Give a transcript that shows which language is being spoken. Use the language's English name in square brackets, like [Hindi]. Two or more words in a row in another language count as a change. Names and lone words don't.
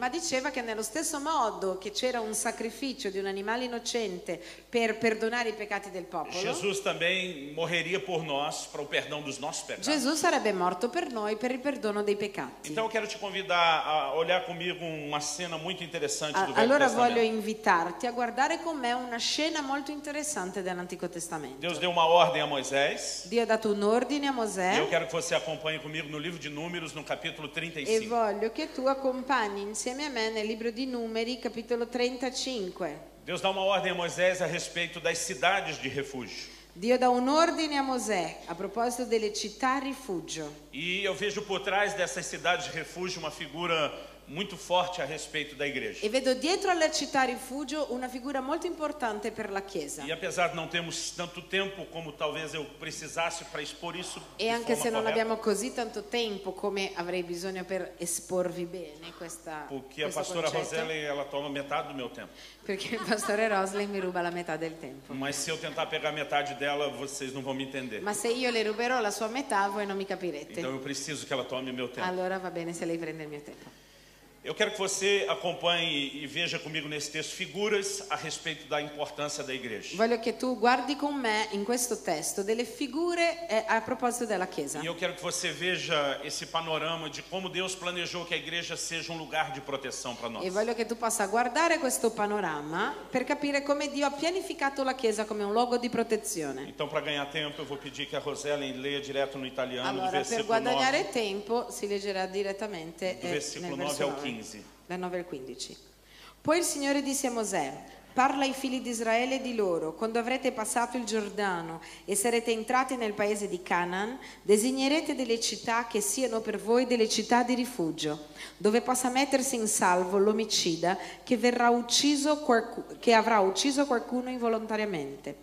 [Italian] ma diceva che nello stesso modo che c'era un sacrificio di un animale innocente per perdonare i peccati del popolo, [Portuguese] Jesus também morreria por nós para o perdão dos nossos pecados. [Italian] Gesù sarebbe morto per noi per il perdono dei peccati. [Portuguese] Então eu quero te convidar a olhar comigo uma cena muito interessante do Velho [Italian] Allora voglio [Portuguese] Testamento. [Italian] invitarti a guardare con me una scena molto interessante dell'Antico Testamento. [Portuguese] Deus deu uma ordem a Moisés. [Italian] Dio ha dato un ordine a [Portuguese] E eu [Italian] Mosè [Portuguese] quero que você acompanhe comigo no livro de Números, no capítulo [Italian] e [Portuguese] 35. [Italian] voglio che tu accompagni insieme a me nel libro di Numeri, capitolo 35. [Portuguese] Deus dá uma ordem a Moisés a respeito das cidades de refúgio. [Italian] Dio dà un ordine a Mosè a proposito delle città rifugio. [Portuguese] E eu vejo por trás dessas cidades de refúgio uma figura muito forte a respeito da igreja. [Italian] E vedo dietro alla città rifugio una figura molto importante per la Chiesa. [Portuguese] E apesar de não termos tanto tempo como talvez eu precisasse para expor isso de [Italian] E anche [Portuguese] forma [Italian] se non [Portuguese] correta, [Italian] abbiamo così tanto tempo come avrei bisogno per esporvi bene [Portuguese] porque a [Italian] questo [Portuguese] pastora [Italian] concetto, [Portuguese] Roseli ela toma metade do meu tempo. [Italian] perché il pastore Rosley mi ruba la metà del tempo. [Portuguese] Mas se eu tentar pegar metade dela, vocês não vão me entender. [Italian] Ma se io le ruberò la sua metà, voi non mi capirete. [Portuguese] Então eu preciso que ela tome meu tempo. [Italian] Allora va bene se lei prende il mio tempo. [Portuguese] Eu quero que você acompanhe e veja comigo nesse texto figuras a respeito da importância da igreja. [Italian] Voglio che tu guardi con me in questo testo delle figure a proposito della Chiesa. [Portuguese] E eu quero que você veja esse panorama de como Deus planejou que a igreja seja um lugar de proteção para nós. [Italian] E voglio che tu possa guardare questo panorama per capire come Dio ha pianificato la Chiesa come un luogo di protezione. [Portuguese] Então, para ganhar tempo, eu vou pedir que a Roseli leia direto no italiano, do [Italian] Allora, per [Portuguese] versículo [Italian] guadagnare [Portuguese] 9, [Italian] tempo si leggerà direttamente [Portuguese] do versículo [Italian] nel [Portuguese] 9 [Italian] verso [Portuguese] ao [Italian] 9, [Portuguese] 15. [Italian] dal 9 al 15. Poi il Signore disse a Mosè: parla ai figli di Israele e di loro: quando avrete passato il Giordano e sarete entrati nel paese di Canaan, designerete delle città che siano per voi delle città di rifugio, dove possa mettersi in salvo l'omicida che avrà ucciso qualcuno involontariamente.